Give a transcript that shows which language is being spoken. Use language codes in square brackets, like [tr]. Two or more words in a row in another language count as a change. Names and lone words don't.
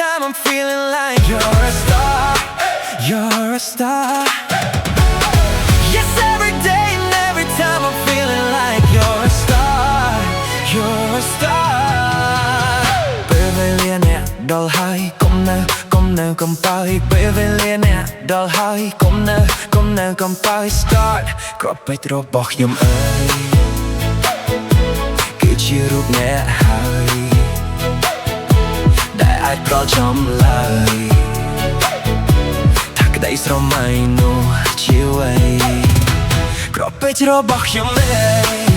[en] I'm feeling like you're a star, you're a star. Yes, every day and every time I'm feeling like you're a star, you're a star. [km] ពេលវេលាអ្នកដល់ហើយកុំនៅកំពើពេលវេលាអ្នកដល់ហើយកុំនៅកំពើ Start គ្រាប់ពេជ្ររបស់ខ្ញុំអើយគឺជារូបអ្នកហើយដែលអាចប្រល់ចំឡើយថាក្តីស្រមៃនោះជាអ្វីគ្រាប់ពេជ្ររបស់ខ្ញុំអើយ